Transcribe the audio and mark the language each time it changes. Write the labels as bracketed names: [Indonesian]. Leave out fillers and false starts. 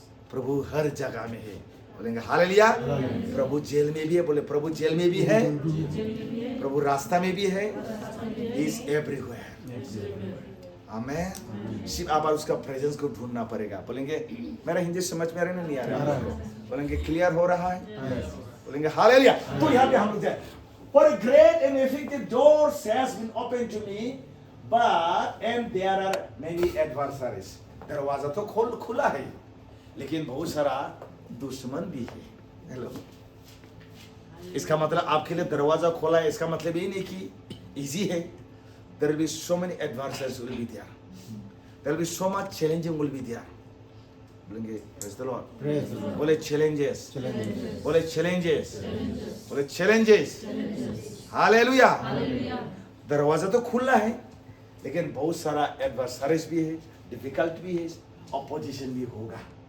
[Hindi] प्रभु हर जगह में है। बोलेंगे हालेलुया। प्रभु जेल में भी है, बोले प्रभु जेल में भी है, प्रभु रास्ता में भी है, [English] Is everywhere. [Hindi] आमेन। सिर्फ आप उसका प्रेजेंस को ढूंढना पड़ेगा। बोलेंगे मेरा हिंदी समझ में आ रहा है नहीं आ रहा है? बोलेंगे क्लियर हो रहा है? बोलेंगे हालेलुया। तो यहाँ पे हम लोग जाए, [English] for a great and effective doors has been opened to me, but and there are many adversaries. [Hindi] दरवाजा तो खुला है, लेकिन बहुत सारा दुश्मन भी है। हेलो, इसका मतलब आपके लिए दरवाजा खोला है, इसका मतलब ये नहीं कि इजी है. [English] There will be so many adversities will be there. There will be so much challenging will be there. [Hindi] बोलेंगे [English] praise the Lord. [Hindi] बोले challenges. बोले challenges. बोले challenges. हालेलुया. दरवाजा तो खुला है, लेकिन बहुत सारा एडवर्सरीज भी है, डिफिकल्ट भी है, ऑपोजिशन भी होगा.